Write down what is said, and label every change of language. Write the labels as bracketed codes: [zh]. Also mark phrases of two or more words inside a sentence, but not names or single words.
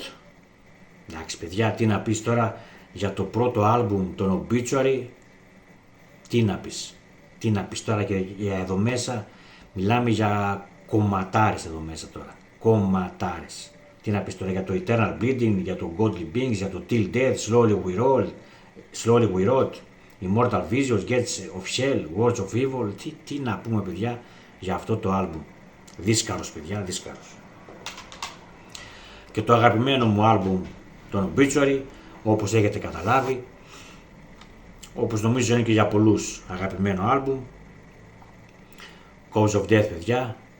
[el] Εντάξει, παιδιά, τι να πεις τώρα για το πρώτο άλμπουμ των Obituary, τι να πεις τώρα, και για εδώ μέσα μιλάμε για κομματάρες εδώ μέσα τώρα, κομματάρες. Τι να πεις τώρα για το Eternal Bleeding, για το Godly Beings, για το Till Death, Slowly We Rode, Immortal Visions, Gates of Shell, Words of Evil, τι να πούμε, παιδιά, για αυτό το άλμπουμ. Δίσκαρος, παιδιά, δίσκαρος. Και το αγαπημένο μου άλμπουμ των Obituary, όπως έχετε καταλάβει, όπως νομίζω είναι και για πολλούς αγαπημένο άλμπουμ, Cause of Death, παιδιά.